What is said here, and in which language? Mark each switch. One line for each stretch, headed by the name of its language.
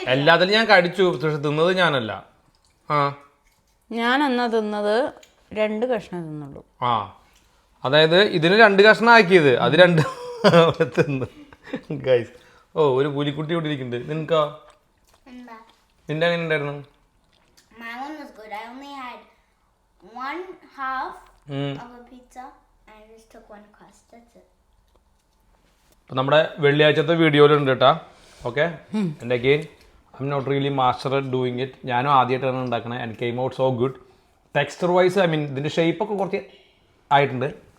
Malayalam: എല്ലാത്തിലും ഞാൻ കടിച്ചു, പക്ഷെ തിന്നത് ഞാനല്ല. ആ ഞാൻ എന്നാ തിന്നത് 2 കഷ്ണം തിന്നുള്ളൂ. ആ അതായത് ഇതിന് 2 കഷ്ണം ആക്കിയത്, അത് 2 തിന്ന് ഗൈസ്. ഓ, ഒരു പുലിക്കുട്ടി ഇവിടെ ഇരിക്കുന്നുണ്ട്. നിനക്കാ? നിന്റെ എങ്ങനെ ഉണ്ടായിരുന്നു?
English: My one was good. I only had 1/2 of a pizza and I just took 1 crust. That's it.
Malayalam: അപ്പം നമ്മുടെ വെള്ളിയാഴ്ചത്തെ വീഡിയോയിലുണ്ട് കേട്ടാ.
English: Okay, and again I'm not really master at doing it.
Malayalam: ഞാനും ആദ്യമായിട്ടാണ് ഉണ്ടാക്കണത്.
English: And came out so good. Texture wise I mean
Malayalam: ഇതിൻ്റെ ഷേപ്പൊക്കെ കുറച്ച് ആയിട്ടുണ്ട്.